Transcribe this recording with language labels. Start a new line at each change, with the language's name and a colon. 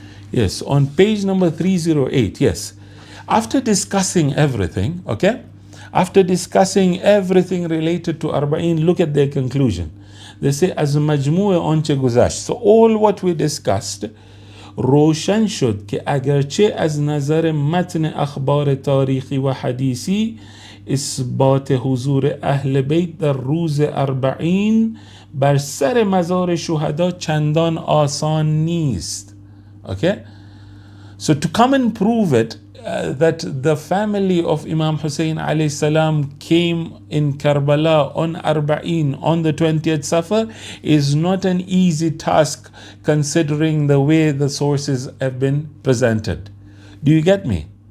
English: Yes, on page number 308, yes. After discussing everything, okay? After discussing everything related to Arbaeen, look at their conclusion. They say, as
Persian: majmوع آنچه گذشت.
English: So all what we discussed,
Persian: روشن شد که اگرچه از نظر متن اخبار تاریخی و حدیثی اثبات حضور اهل بیت در روز اربعین بر سر مزار شهدا چندان آسان نیست.
English: Okay, so to come and prove it, that the family of Imam Husayn alayhi salam came in Karbala on Arbaeen on the 20th Safar is not an easy task considering the way the sources have been presented. Do you get me?